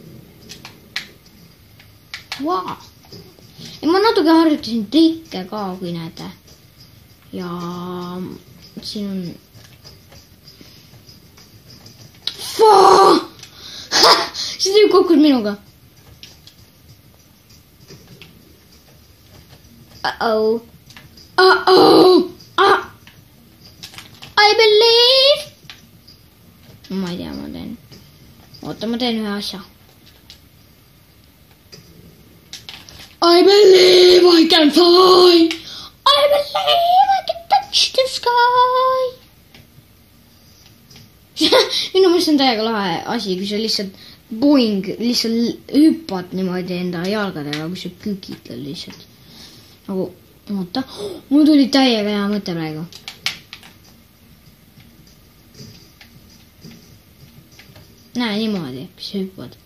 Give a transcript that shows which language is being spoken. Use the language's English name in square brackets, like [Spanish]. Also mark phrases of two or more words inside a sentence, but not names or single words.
[Estonian] Vau. Ma natuke harjutasin trikke ka, kui näete. Ja siin on... See teeb kokkud minuga. [English] I believe. [Estonian] Ma ei tea, ma teen. Oota, ma teen ühe asja. [English] I believe I can fly. I believe I can touch the sky. [Estonian] Minu meelest on täiega lahe asi, kui sa lihtsalt boing, lihtsalt hüppad niimoodi enda jalgadega, kui sa kükitad lihtsalt. Nagu, oota, mul tuli täiega hea mõte praegu. Näe niimoodi, kui sa hüppad.